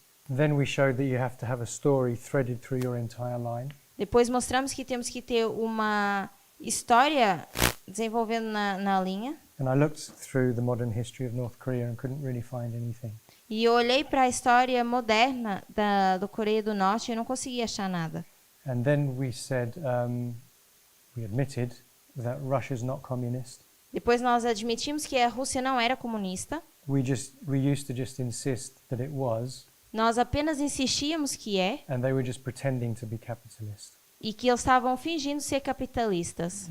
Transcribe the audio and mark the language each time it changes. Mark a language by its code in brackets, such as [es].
[en] Then we showed that you have to have a story threaded through your entire line. [pt] Depois mostramos que temos que ter uma história desenvolvendo na linha. [en] And I looked through the modern history of North Korea and couldn't really find anything. [pt] E eu olhei para a história moderna do Coreia do Norte e não consegui achar nada. [en] And then we said, we admitted that Russia's not communist. [pt] Depois nós admitimos que a Rússia não era comunista. [en] We used to just insist that it was, [pt] Nós apenas insistíamos que é [en] and they were just pretending to be capitalist. [pt] e que eles estavam fingindo ser capitalistas.